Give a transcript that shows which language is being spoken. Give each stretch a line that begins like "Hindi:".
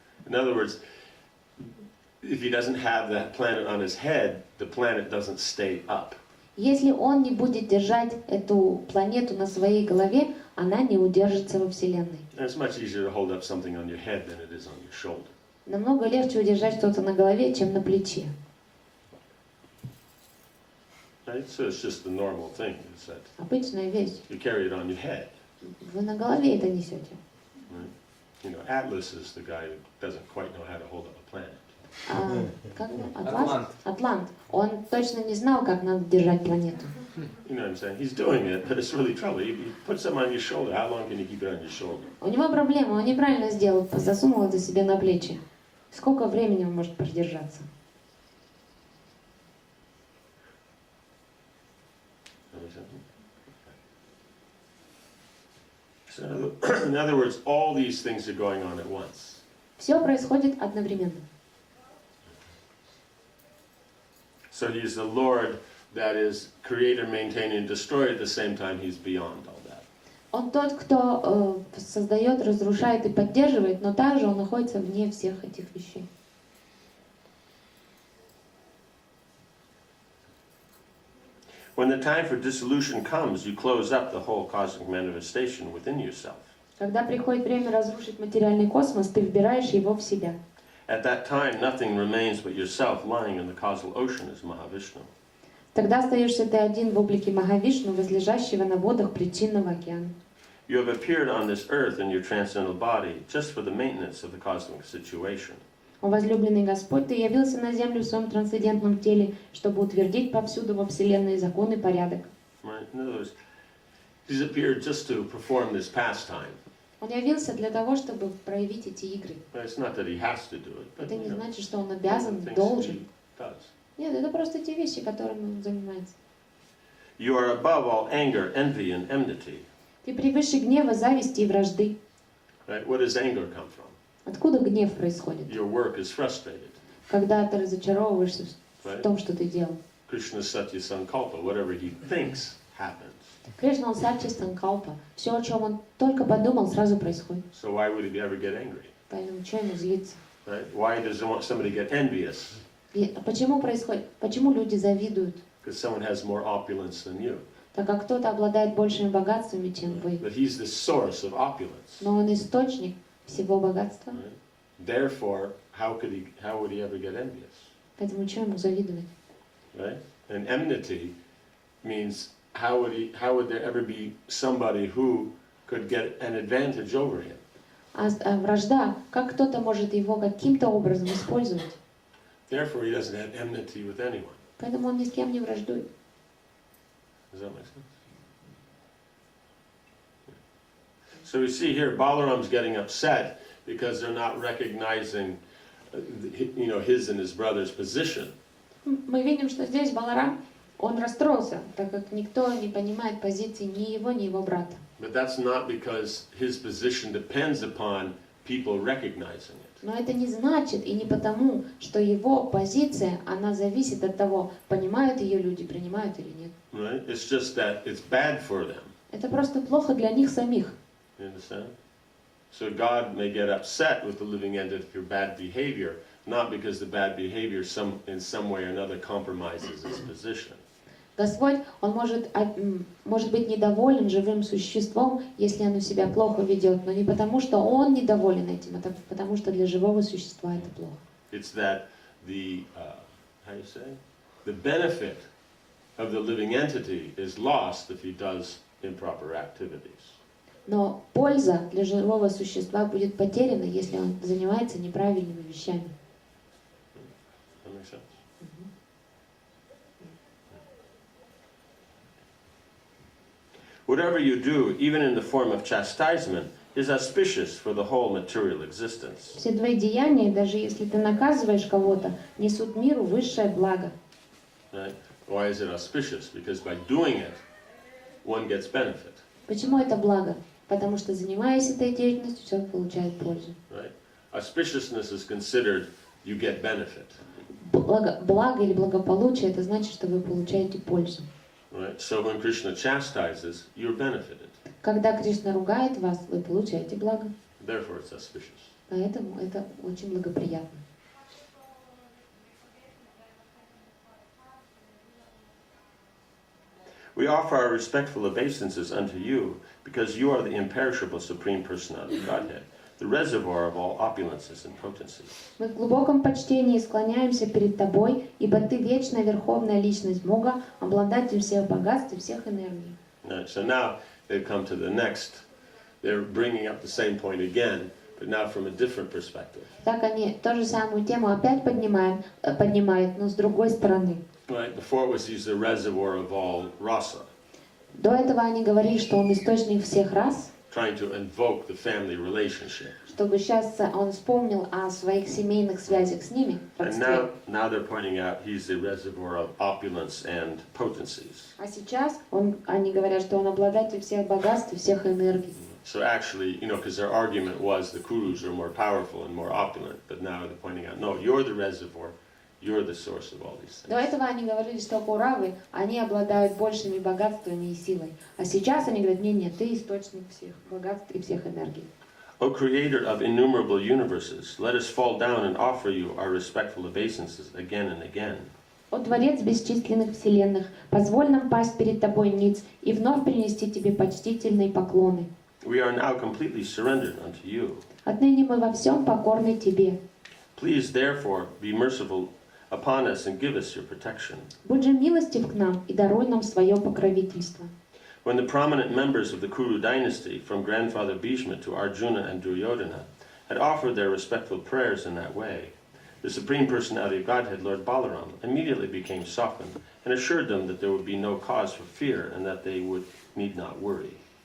English: In other words, if he doesn't have that planet on his head, the planet doesn't stay up.
Russian: Если он не будет держать эту планету на своей голове, она не удержится во Вселенной.
English: And it's much easier to hold up something on your head than it is on your shoulder.
Russian: Намного легче удержать что-то на голове, чем на плече.
English: Right? So it's just the normal thing, is that
Russian: Обычная вещь.
English: you carry it on your head.
Russian: Вы на голове это несете.
English: Right? Atlas is the guy who doesn't quite know how to hold up a planet.
Russian: Атлант. Он точно не знал, как надо держать планету.
English: You know what I'm saying? He's doing it, but it's really trouble. You put something on your shoulder, how long can you keep it on your shoulder?
Russian: У него проблема, он неправильно сделал, засунул это себе на плечи. Сколько времени он может продержаться?
English: So, in other words, all these things are going on at once.
Russian: Все происходит одновременно.
English: So he's the Lord that is creator, maintainer, and destroyer at the same time. He's beyond all that.
Russian: Он тот, кто создает, разрушает и поддерживает, но также он находится вне всех этих вещей.
English: When the time for dissolution comes, you close up the whole cosmic manifestation within yourself.
Russian: Когда приходит время разрушить материальный космос, ты вбираешь его в себя.
English: At that time, nothing remains but yourself lying in the causal ocean as Mahavishnu.
Russian: Тогда остаешься ты один в облике Махавишну, возлежащего на водах причинного океана.
English: You have appeared on this earth in your transcendental body just for the maintenance of the cosmic situation.
Russian: О возлюбленный Господь, Ты явился на землю в своем трансцендентном теле, чтобы утвердить повсюду во Вселенной закон и порядок.
English: Right? In other words, he's appeared just to perform this pastime.
Russian: Он явился для того, чтобы проявить эти игры.
English: It's not that he has to do it, but
Russian: Это не
English: you know,
Russian: значит, что он обязан,
English: things
Russian: должен.
English: he does.
Russian: Нет, это просто те вещи, которыми он занимается.
English: You are above all anger, envy, and enmity.
Russian: Ты превыше гнева, зависти и вражды.
English: Right? What does anger come from?
Russian: Откуда гнев происходит?
English: Your work is frustrated.
Russian: Когда ты разочаровываешься в
English: Right?
Russian: том, что ты делал.
English: Krishna Satya Sankalpa, whatever he thinks happens.
Russian: Кришна, он сачи санкалпа. Все, о чем он только подумал, сразу происходит.
English: So why would he ever get angry?
Russian: Поэтому что ему злиться?
English: Right? Why does somebody get envious?
Russian: И почему происходит? Почему люди завидуют?
English: Because someone has more opulence than you.
Russian: Так как кто-то обладает большими богатствами, чем вы.
English: But he's the source of opulence.
Russian: Но он источник всего богатства.
English: Right? Therefore, how would he ever get envious?
Russian: Поэтому что ему завидовать?
English: Right? And enmity means how would there ever be somebody who could get an advantage over him?
Russian: А вражда, как кто-то может его каким-то образом использовать?
English: Therefore, he doesn't have enmity with anyone.
Russian: Поэтому он ни с кем не враждует.
English: Does that make sense? So we see here Balaram's getting upset because they're not recognizing, his and his brother's position.
Russian: Мы видим, что здесь Баларам, он расстроился, так как никто не понимает позиции ни его, ни его брата.
English: But that's not because his position depends upon people recognizing it.
Russian: Но это не значит и не потому, что его позиция, она зависит от того, понимают ее люди, принимают или нет.
English: Right? It's just that it's bad for them.
Russian: Это просто плохо для них самих.
English: You understand? So God may get upset with the living entity for bad behavior, not because the bad behavior in some way or another compromises his position.
Russian: Господь, Он может быть недоволен живым существом, если оно себя плохо ведет, но не потому, что Он недоволен этим, а потому, что для живого существа это плохо.
English: It's that the benefit of the living entity is lost if he does improper activities.
Russian: Но польза для живого существа будет потеряна, если он занимается неправильными вещами.
English: That makes sense? Whatever you do, even in the form of chastisement, is auspicious for the whole material existence.
Russian: Все твои деяния, даже если ты наказываешь кого-то, несут миру высшее благо.
English: Right? Why is it auspicious? Because by doing it, one gets benefit.
Russian: Почему это благо? Потому что, занимаясь этой деятельностью, человек получает пользу.
English: Right? Auspiciousness is considered you get benefit.
Russian: Благо или благополучие, это значит, что вы получаете пользу.
English: Right? So when Krishna chastises, you're benefited.
Russian: Когда Кришна ругает вас, вы получаете благо.
English: Therefore, it's auspicious.
Russian: Поэтому это очень благоприятно.
English: We offer our respectful obeisances unto you, because you are the imperishable Supreme Personality of Godhead, the reservoir of all opulences and potencies.
Russian: Мы в глубоком почтении склоняемся перед Тобой, ибо Ты вечная верховная личность Бога, обладатель всех богатств и всех энергий.
English: So now they've come to the next. They're bringing up the same point again, but now from a different perspective.
Russian: Так они ту же самую тему опять поднимают, но с другой стороны.
English: Right? Before it was he's the reservoir of all rasa,
Russian: До этого они говорили, что он источник всех рас,
English: trying to invoke the family relationship.
Russian: чтобы сейчас он вспомнил о своих семейных связях с ними.
English: And now they're pointing out he's the reservoir of opulence and potencies.
Russian: А сейчас они говорят, что он обладатель всех богатств и всех энергий.
English: So actually, because their argument was the Kurus are more powerful and more opulent, but now they're pointing out, no, you're the reservoir, you're the source of all these things.
Russian: До этого они говорили, что Куравы, они обладают большими богатствами и силой. А сейчас они говорят, нет, ты источник всех богатств и всех энергий.
English: O Creator of innumerable universes, let us fall down and offer you our respectful obeisances again and again.
Russian: О Творец бесчисленных вселенных, позволь нам пасть перед Тобой ниц и вновь принести Тебе почтительные поклоны.
English: We are now completely surrendered unto you.
Russian: Отныне мы во всем покорны Тебе.
English: Please, therefore, be merciful upon us and give us your protection.
Russian: Будь же милостив к нам и даруй нам свое покровительство.
English: When the prominent members of the Kuru dynasty, from grandfather Bhishma to Arjuna and Duryodhana, had offered their respectful prayers in that way, the Supreme Personality of Godhead, Lord Balaram, immediately became softened and assured them that there would be no cause for fear and that they need not worry.